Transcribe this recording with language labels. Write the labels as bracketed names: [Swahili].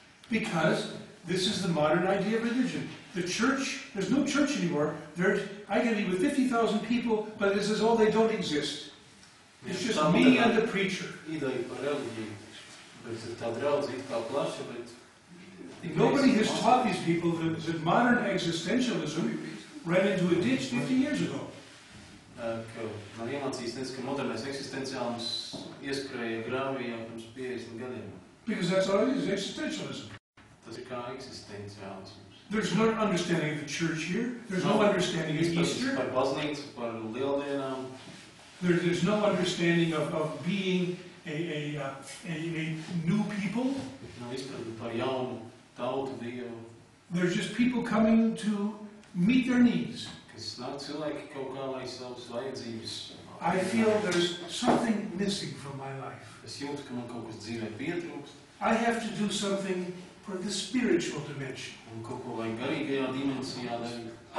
[English] Because this is the modern idea of religion. The church, there's no church anymore. I can be with 50,000 people, but this is all, they don't exist. It's just me and the preacher. [Latvian] Ideja par reliģiju, bet tā draudzība kā plaša, bet... [English] Nobody has taught these people that modern existentialism ran into a ditch 50 years ago. [Latvian] Ka nav iemācījis nec, ka modernais eksistenciālisms ieskrēja grāvī jau pirms 50 gadiem. [English] Because that's all it is, existentialism. [Latvian] Tas ir kā eksistenciālisms. [English] There's no understanding of the church here. There's no understanding of Easter. [Latvian] Par baznīcu, par lieldienām. [English] There's no understanding of being a new people. [Latvian] Nav izpratni par jaunu tautu Dievu. [English] There's just people coming to meet their needs. [Latvian] Kas nāk cilvēki kaut kā, lai savas vajadzības. [English] I feel there's something missing from my life. [Latvian] Es jūtu, ka man kaut kas dzīvē pietrūkst. [English] I have to do something for the spiritual dimension. [Latvian] Un kaut ko vajag garīgajā dimensijā darīt.